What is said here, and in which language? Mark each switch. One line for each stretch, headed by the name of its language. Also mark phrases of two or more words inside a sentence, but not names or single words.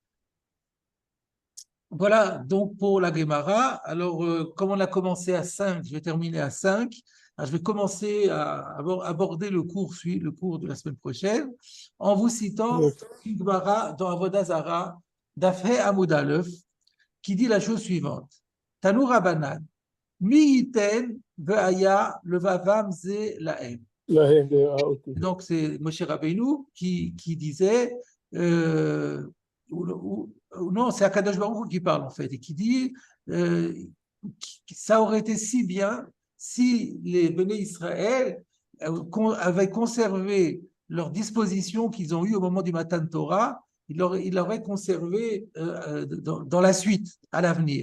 French: Voilà donc pour la Gemara. Alors, comme on a commencé à 5, je vais terminer à 5. Alors, je vais commencer à aborder le cours de la semaine prochaine en vous citant une Gemara dans Avodah Zara,
Hebrew: דף ה עמוד א,
French: qui dit la chose suivante.
Hebrew: תנו רבנן, מי יתן והיה לבבם זה להם.
French: Donc, c'est Moshe Rabbeinu qui disait, non, c'est Akadosh Baruch Hu qui parle en fait, et qui dit ça aurait été si bien si les Béné Israël avaient conservé leurs dispositions qu'ils ont eues au moment du
Hebrew: מתן תורה,
French: ils l'auraient conservé dans la suite, à l'avenir.